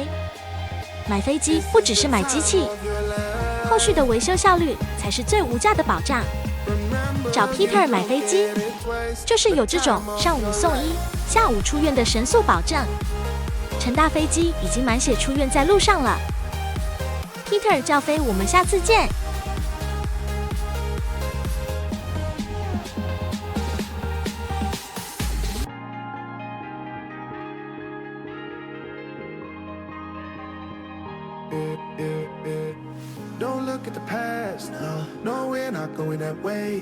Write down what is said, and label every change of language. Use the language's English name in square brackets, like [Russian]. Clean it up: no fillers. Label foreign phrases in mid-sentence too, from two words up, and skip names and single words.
[Chinese] 買飛機不只是買機器，後續的維修效率才是最無價的保障。找 Peter 買飛機，就是有這種上午送醫，下午出院的神速保證。成大飛機已經滿血出院在路上了。Peter 教飛，我們下次見。 [English] Don't look at the past, no, we're not going that way.